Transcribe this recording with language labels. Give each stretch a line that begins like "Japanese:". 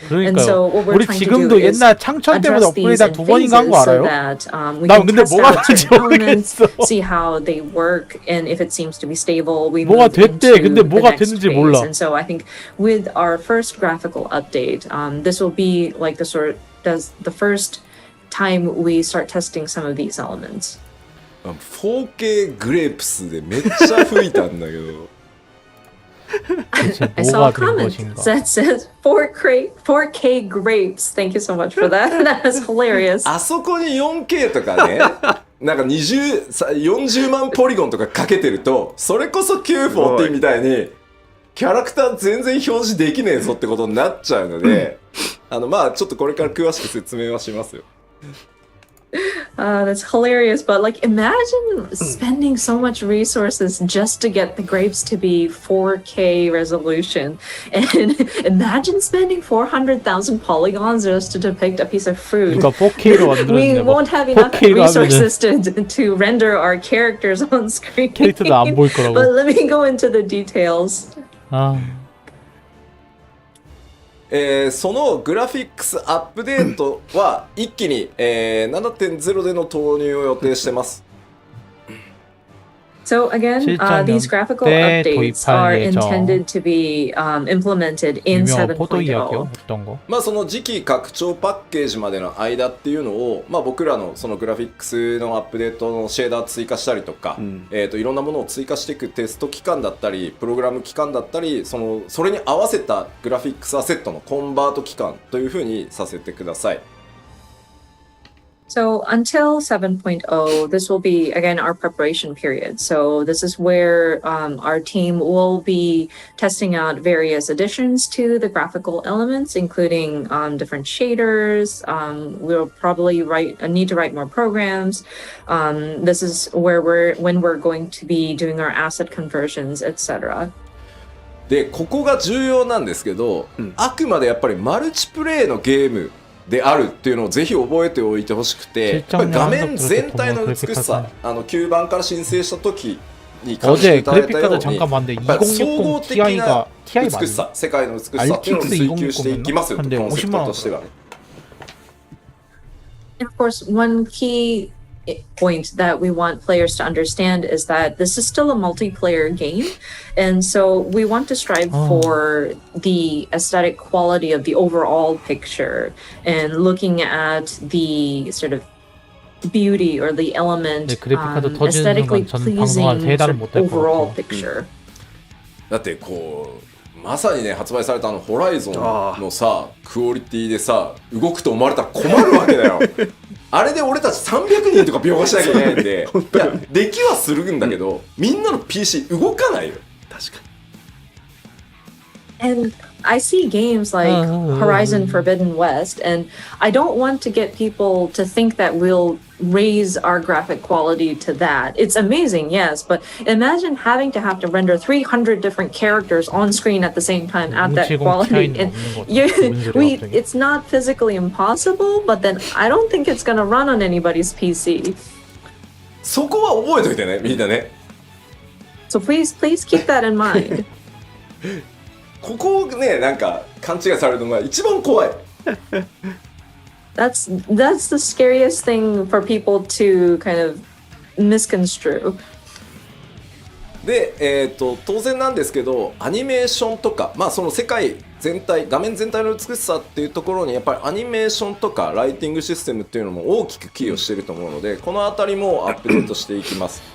English: And so what we're trying to do is address these in phases so that we can test out certain elements, see how they work, and if it seems to be stable, we move into the next phase. And so I think with our first graphical update, this will be like the first time we start testing some of these elements.
Japanese: 4K グレープスでめっちゃ吹いたんだけど
English: I saw a comment that says 4K grapes. Thank you so much for that. That was hilarious.
Japanese: あそこに 4K とかねなんか40万ポリゴンとかかけてるとそれこそ940みたいにキャラクター全然表示できねえぞってことになっちゃうのでまあちょっとこれから詳しく説明はしますよ。
English: That's hilarious, but like imagine spending so much resources just to get the grapes to be 4K resolution, and imagine spending 400,000 polygons just to depict a piece of fruit. We won't have enough resources to render our characters on screen. But let me go into the details.
Japanese: そのグラフィックスアップデートは一気に、7.0 での投入を予定してます。
English: So again, these graphical updates are intended to be implemented in 7.0.
Japanese: まあその次期拡張パッケージまでの間っていうのを、まあ僕らのそのグラフィックスのアップデートのシェーダー追加したりとか、いろんなものを追加していくテスト期間だったり、プログラム期間だったり、それに合わせたグラフィックスアセットのコンバート期間というふうにさせてください。
English: So until 7.0, this will be, again, our preparation period. So this is where our team will be testing out various additions to the graphical elements, including different shaders. We'll probably need to write more programs. This is where when we're going to be doing our asset conversions, etc.
Japanese: で、ここが重要なんですけど、あくまでやっぱりマルチプレイのゲームであるっていうのをぜひ覚えておいてほしくて、やっぱり画面全体の美しさ、9番から申請した時に感じていただいたように、やっぱり総合的な美しさ、世界の美しさっていうのを追求していきますよと、コンセプトとしてはね。
English: And of course, one key point that we want players to understand is that this is still a multiplayer game, and so we want to strive for the aesthetic quality of the overall picture and looking at the sort of beauty or the element aesthetically pleasing sort of overall picture.
Japanese: だってこうまさにね発売されたホライゾンのさクオリティでさ動くと思われたら困るわけだよ。あれで俺たち300人とか描画しなきゃいけないんで、いやできはするんだけど、みんなの PC 動かないよ。確かに。
English: And I see games like Horizon Forbidden West, and I don't want to get people to think that we'll raise our graphic quality to that. It's amazing, yes, but imagine having to render 300 different characters on screen at the same time at that quality. And it's not physically impossible, but then I don't think it's going to run on anybody's PC.
Japanese: そこは覚えといてね、みんなね。
English: So please keep that in mind.
Japanese: ここをね、なんか勘違いされるのが一番怖い。
English: That's the scariest thing for people to kind of misconstrue.
Japanese: で、当然なんですけど、アニメーションとか、まあその世界全体、画面全体の美しさっていうところにやっぱりアニメーションとかライティングシステムっていうのも大きく寄与していると思うので、このあたりもアップデートしていきます。